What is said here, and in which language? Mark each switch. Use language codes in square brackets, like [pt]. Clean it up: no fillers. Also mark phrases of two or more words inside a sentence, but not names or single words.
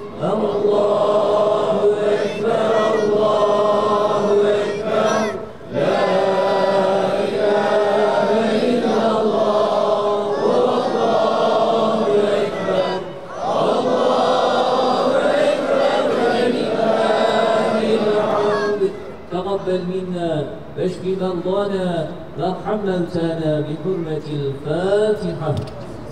[ar] الله أكبر، الله أكبر. لا إله إلا الله، الله أكبر. الله أكبر ولله الحمد. تقبل منا واشف مرضانا وارحم موتانا بحرمة الفاتحة.